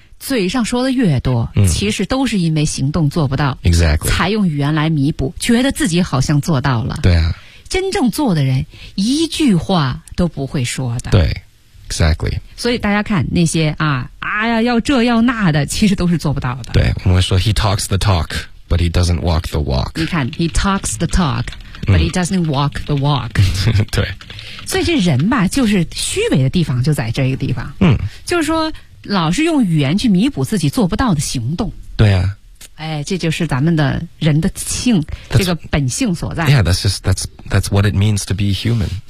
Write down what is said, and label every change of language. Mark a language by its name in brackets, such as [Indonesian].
[Chinese] 嘴上说的越多其实都是因为行动做不到 [English] exactly [Chinese] 才用语言来弥补觉得自己好像做到了对啊真正做的人一句话都不会说的对 [English] exactly [Chinese] 所以大家看那些啊哎呀要这要那的其实都是做不到的对我们说 [English] he talks the talk but he doesn't walk the walk [Chinese] 你看 [English] he talks the talk but he doesn't walk the walk [Chinese] 对所以这人吧就是虚伪的地方就在这个地方就是说老是用语言去弥补自己做不到的行动对啊哎，这就是咱们的人的性 [English] that's, [Chinese] 这个本性所在 [English] Yeah, that's what it means to be human